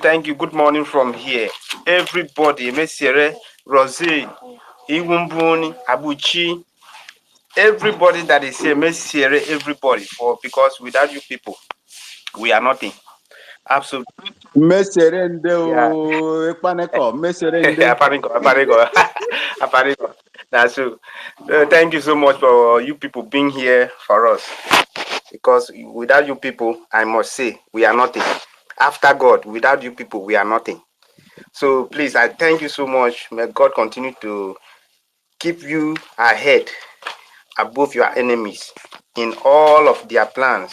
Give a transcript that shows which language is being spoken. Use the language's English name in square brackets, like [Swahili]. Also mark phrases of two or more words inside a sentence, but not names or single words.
[English] Good morning from here. Everybody, Miss Sierra, Rose, Iwumbuni, Abuchi, everybody that is here, Miss Sierra, everybody, because without you people, we are nothing. Absolutely. Meserende Yeah. o Ekpaneko, meserende. Aparigo. That's true. Thank you so much for you people being here for us. Because without you people, I must say, we are nothing. After God, without you people, we are nothing. So please, I thank you so much. May God continue to keep you ahead, above your enemies, in all of their plans.